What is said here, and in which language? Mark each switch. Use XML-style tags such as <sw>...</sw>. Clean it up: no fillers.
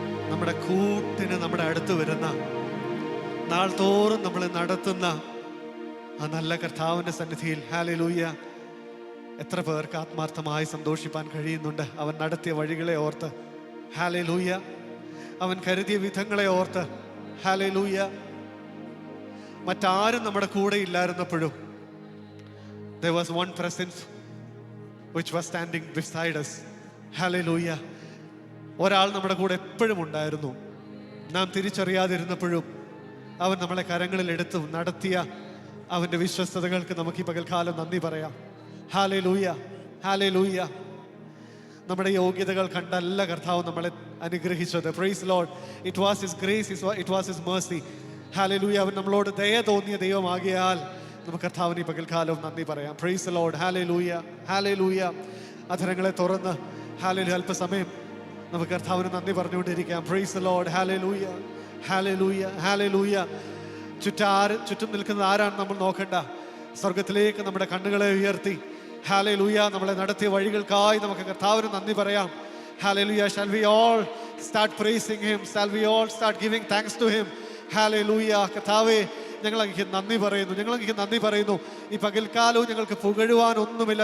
<ml>നമ്മുടെ കൂട്ടിന് നമ്മുടെ അടുത്ത് വരുന്ന, നാൾതോറും നമ്മളെ നടത്തുന്ന ആ നല്ല കർത്താവിൻ്റെ സന്നിധിയിൽ ഹല്ലേലൂയ എത്ര പേർക്ക് ആത്മാർത്ഥമായി സന്തോഷിപ്പാൻ കഴിയുന്നുണ്ട്? അവൻ നടത്തിയ വഴികളെ ഓർത്ത് ഹല്ലേലൂയ, അവൻ കരുതിയ വിധങ്ങളെ ഓർത്ത് ഹല്ലേലൂയ.</ml> <en>മറ്റാരും നമ്മുടെ കൂടെ ഇല്ലായിരുന്നപ്പോഴും there was one presence which was standing beside us. Hallelujah.</en> <ml>ഒരാൾ നമ്മുടെ കൂടെ എപ്പോഴും ഉണ്ടായിരുന്നു. നാം തിരിച്ചറിയാതിരുന്നപ്പോഴും അവൻ നമ്മളെ കരങ്ങളിൽ എടുത്ത് നടത്തിയ അവൻ്റെ വിശ്വസ്തതകൾക്ക് നമുക്ക് ഈ പകൽക്കാലം നന്ദി പറയാം. Hallelujah, hallelujah. നമ്മുടെ യോഗ്യതകൾ കണ്ടല്ല കർത്താവ് നമ്മളെ അനുഗ്രഹിച്ചത്. Praise Lord. It was his grace, it was his Mercy. Hallelujah. അവൻ നമ്മളോട് ദയ തോന്നിയ ദൈവമാകിയാൽ നമുക്ക് കർത്താവിന് ഈ പകൽക്കാലവും നന്ദി പറയാം. Praise Lord. Hallelujah, hallelujah. അധരങ്ങളെ തുറന്ന് ഹല്ലേലൂയ അല്പസമയം നമുക്ക് കർത്താവിന് നന്ദി പറഞ്ഞുകൊണ്ടിരിക്കാം. Praise Lord. Hallelujah, hallelujah, hallelujah. ചുറ്റും നിൽക്കുന്നത് ആരാണ് നമ്മൾ നോക്കണ്ട. സ്വർഗത്തിലേക്ക് നമ്മുടെ കണ്ണുകളെ ഉയർത്തി ഹല്ലേലൂയ നമ്മളെ നടത്തിയ വഴികൾക്കായി നമുക്ക് കർത്താവിന് നന്ദി പറയാം. Hallelujah.</ml> <en>Shall we all start praising him? Shall we all start giving thanks to him? Hallelujah.</en> <ml>കർത്താവേ, ഞങ്ങൾ അങ്ങേക്ക് നന്ദി പറയുന്നു, ഞങ്ങൾ അങ്ങേക്ക് നന്ദി പറയുന്നു. ഈ പകൽക്കാലവും ഞങ്ങൾക്ക് പുകഴുവാൻ ഒന്നുമില്ല.</ml>